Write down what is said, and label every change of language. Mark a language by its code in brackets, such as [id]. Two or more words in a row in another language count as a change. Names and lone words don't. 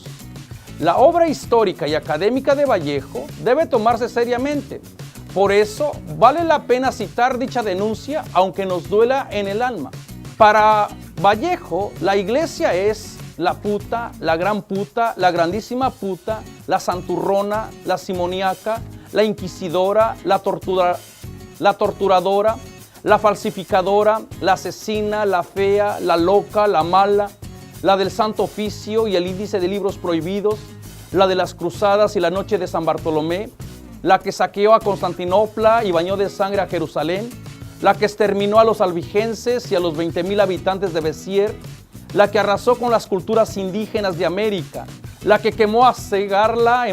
[es] La obra histórica y académica de Vallejo debe tomarse seriamente. Por eso vale la pena citar dicha denuncia, aunque nos duela en el alma. Para Vallejo, la iglesia es la puta, la gran puta, la grandísima puta, la santurrona, la simoniaca, la inquisidora, la torturadora, la falsificadora, la asesina, la fea, la loca, la mala, la del Santo Oficio y el índice de libros prohibidos, la de las cruzadas y la noche de San Bartolomé, la que saqueó a Constantinopla y bañó de sangre a Jerusalén, la que exterminó a los albigenses y a los 20,000 habitantes de Bézier, la que arrasó con las culturas indígenas de América, la que quemó a Segarra